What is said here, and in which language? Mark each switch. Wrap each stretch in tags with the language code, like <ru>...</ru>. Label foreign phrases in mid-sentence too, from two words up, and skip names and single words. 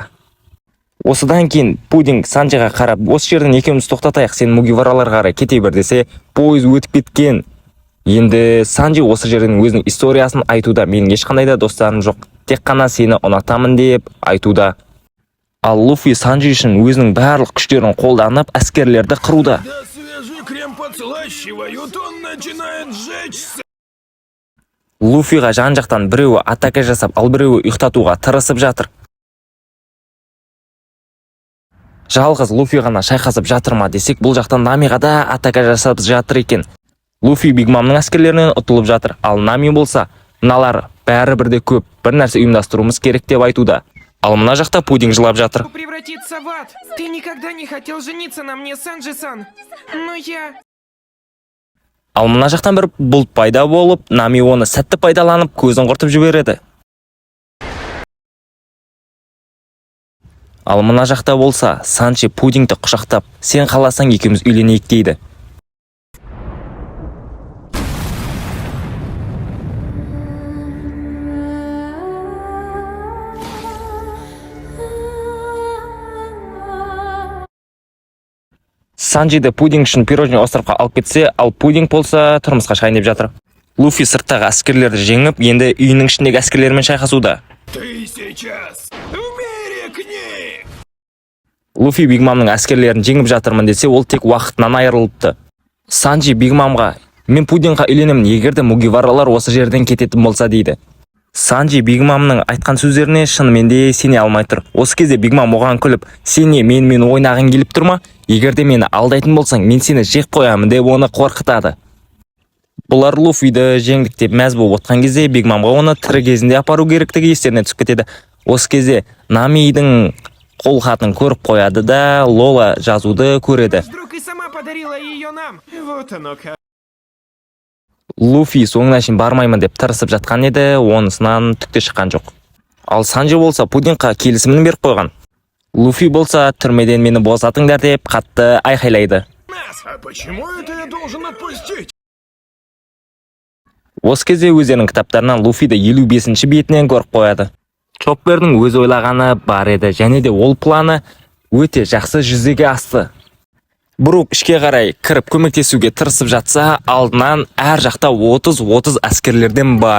<kk>Осыдан кейін пудинг Санджиға қарап, осы жерден екеуміз тоқтатайық, сен Мугивараларға қарай кете бер десе, пойыз өтіп кеткен. Енді Санджи осы жерден өзінің историясын айтуда. Менің ешқандай да достарым жоқ, тек қана сені ұнатамын деп айтуда. Ал Луфи Санджи үшін өзінің барлық күштерін қолданып, әскерлерді қыруда.</kk> <ru>Да свежий крем подслащивают, он начинает сжечься.</ru> <kk>Луфиға жан-жақтан біреуі атака жасап, ал біреуі ұйықтатуға тырысып жатыр. Жалғыз Луфи ғана шайқасып жатыр ма десек, бұл жақтан Намиға да атака жасап жатыр екен. Луфи Биг Мамның әскерлерінен ұтылып жатыр, ал Нами болса, мыналар бәрі бірде көп, бір нәрсе ұйымдастыруымыз керек деп айтуда. Ал мына жақта пудинг жылап жатыр.</kk> <ru>Превратиться в ад. Ты никогда не хотел жениться на мне, Санджи-сан. Но я...</ru> <kk>Ал мына жақтан бір бұлт пайда болып, Нами оны сәтті пайдаланып көзін құртып жібереді. Ал мына жақта болса, Санджи пудингті құшақтап, сен қаласаң екеуміз үйленейік дейді. Санджиді пудинг үшін пирожный островқа алып кетсе, ал пудинг болса тұрмысқа шығайын деп жатыр. Луфи сырттағы әскерлерді жеңіп, енді үйінің ішіндегі әскерлермен шайқасуда.</kk> <ru>Ты сейчас в мире книг!</ru> <kk>Луфи Биг Мамның әскерлерін жеңіп жатырмын десе, ол тек уақытынан айырылыпты. Санджи Биг Мамға, мен пудингқа үйленемін, егерде Мугиваралар осы жерден кететін болса дейді. Санджи Биг Мамның айтқан сөздеріне шынымен де сене алмай тұр. Осы кезде Биг Мам оған күліп, сене мен ойнағың келіп тұрма? Егерде мені алдайтын болсаң, мен сені жек қоямын деп оны қорқытады. Бұлар Луфиді жеңдік деп мәз болып отқан кезде, Биг Мамға оны тірі кезінде апару керектігі естеріне түсіп кетеді. Осы кезде Намидің қолхатын көріп қояды да, Лола жазуды көреді.</kk> <ru>Вдруг и сама подарила ее нам. Вот оно как.</ru> <kk>Луфи соңына шейін бармаймын деп тырысып жатқан еді, онысынан түк те шыққан жоқ. Ал Санджи болса пудингқа келісімін беріп қойған. Луфи болса түрмеден мені босатыңдар деп қатты айқайлайды.</kk> <ru>А почему это я должен отпустить?</ru> <kk>Осы кезде өздерінің кітаптарынан Луфиді 55-ші бетінен көріп қояды. Чоппердің өз ойлағаны бар еді, және де ол планы өте жақсы жүзеге асты. Брук ішке қарай кіріп көмектесуге тырысып жатса, алдынан әр жақта 30 әскерлерден бар.</kk>